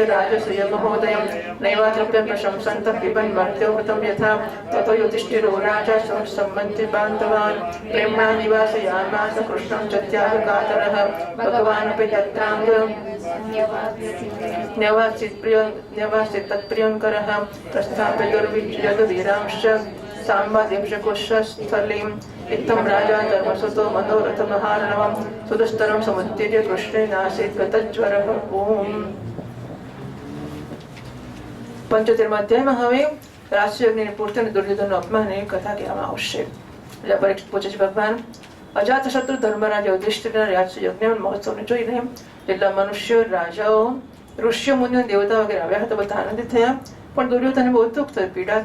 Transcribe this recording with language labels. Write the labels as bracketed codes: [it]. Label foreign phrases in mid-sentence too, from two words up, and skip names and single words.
[sa] राजसूय महोदयं नैवातृप्य प्रशंसन्तः पिबन् मर्त्यो हृतं यथा ततो युधिष्ठिरो राजा सम्मन्त्रि बान्धवान् प्रेम्णा निवासयामास कृष्णं च त्यागकातरः भगवानपि तत्राङ्ग न्यवासित तत्प्रियङ्करः प्रस्थाप्य दुर्विजयद वीरांश्च साम्बादेशकोशस्थलीम् इत्थं राजा धर्मसुतो मनोरथमहार्णवं सुदुस्तरं समुत्तेज्य कृष्णेनासीत् गतज्वरः। [gu] ओम 75 અધ્યાયમાં હવે રાજસુયજ્ઞની પૂર્તિ અને દુર્યોધનનો અપમાનની કથા કહેવામાં આવશે. પરીક્ષિત પૂછે છે, ભગવાન અજાતશત્રુ ધર્મરાજ યુધિષ્ઠિરના રાજસુયજ્ઞ મહોત્સવને જોઈને જેટલા મનુષ્યો, રાજાઓ, ઋષિઓ, મુનિઓ, દેવતા વગેરે આવ્યા હતા બધા આનંદિત થયા, પણ દુર્યોધનને બહુ દુઃખ થયું, પીડા થઈ.